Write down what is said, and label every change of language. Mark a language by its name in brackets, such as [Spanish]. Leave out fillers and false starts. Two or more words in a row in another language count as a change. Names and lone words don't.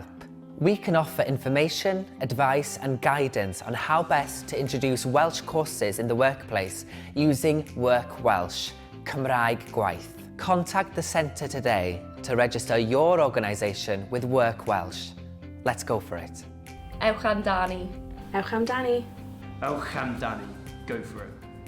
[English] We can offer information, advice and guidance on how best to introduce Welsh courses in the workplace using Work Welsh, [Welsh] Cymrage Gwaith. [English] Contact the Centre today to register your organisation with Work Welsh. Let's go for it. [Welsh] Ewch amdani. Ewch amdani. Ewch amdani. [English] Go for it.